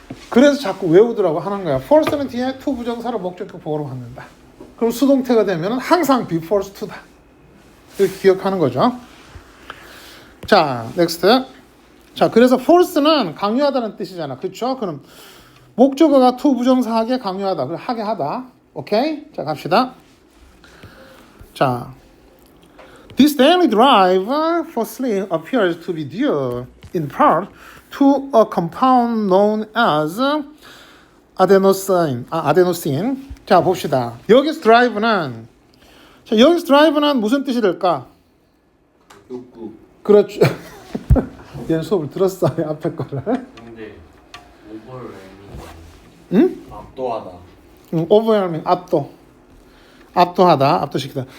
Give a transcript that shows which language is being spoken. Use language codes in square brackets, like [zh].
[ko] 그래서 자꾸 외우더라고 하는 거야. force는 뒤에 to 부정사를 목적격 보호로 받는다. 그럼 수동태가 되면 항상 be forced to다. 이렇게 기억하는 거죠. 자, next. 자, 그래서 force는 강요하다는 뜻이잖아. 그렇죠? 그럼 목적어가 to 부정사하게 강요하다. 그래, 하게 하다. 오케이? 자, 갑시다. [en] 자, this daily drive for sleep appears to be due in part to a compound known as adenosine. [ko] 자, 봅시다. 여기서 드라이브는 무슨 뜻이 될까? 욕구. 그렇죠. 얘는 수업을 들었어. 앞에 거를. 근데 오버웨밍. 응? 압도하다. overwhelming, 압도하다, 압도시키다.